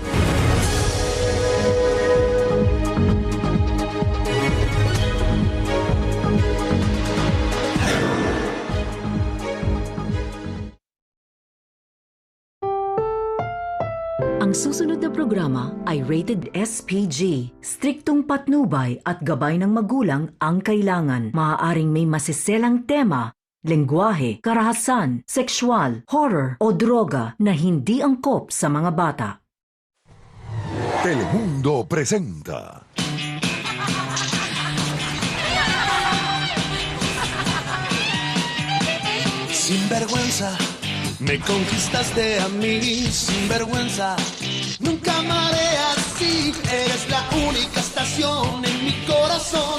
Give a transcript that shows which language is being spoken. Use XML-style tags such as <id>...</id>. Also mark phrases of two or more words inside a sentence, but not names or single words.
<tl>Ang susunod na programa ay</tl> <en>rated SPG.</en> <tl>Striktong patnubay at gabay ng magulang ang kailangan. Maaaring may masiselang tema, lengguwahe, karahasan,</tl> <en>sexual, horror</en> <tl>o droga na hindi angkop sa mga bata.</tl> <es>Telemundo presenta. Sinvergüenza, me conquistaste a mí, sinvergüenza. Nunca amaré así, eres la única estación en mi corazón.</es>